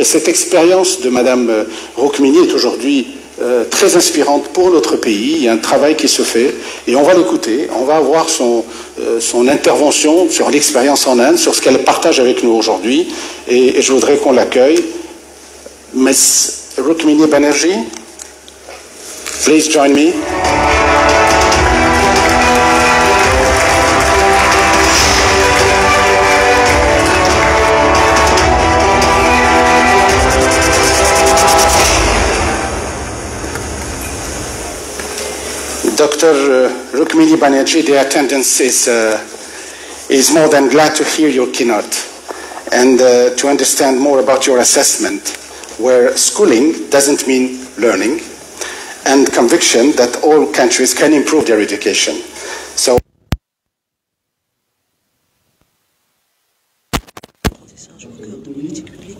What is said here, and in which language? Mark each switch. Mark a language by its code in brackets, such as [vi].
[fr] Et cette expérience de Madame Rukmini est aujourd'hui très inspirante pour notre pays. Il y a un travail qui se fait et on va l'écouter, on va avoir son intervention sur l'expérience en Inde, sur ce qu'elle partage avec nous aujourd'hui et je voudrais qu'on l'accueille. [en] Ms. Rukmini Banerjee, please join me. Dr. Rukmini Banerjee, the attendance is more than glad to hear your keynote and to understand more about your assessment, where schooling doesn't mean learning, and conviction that all countries can improve their education. So [fr] apprentissage au cœur de politique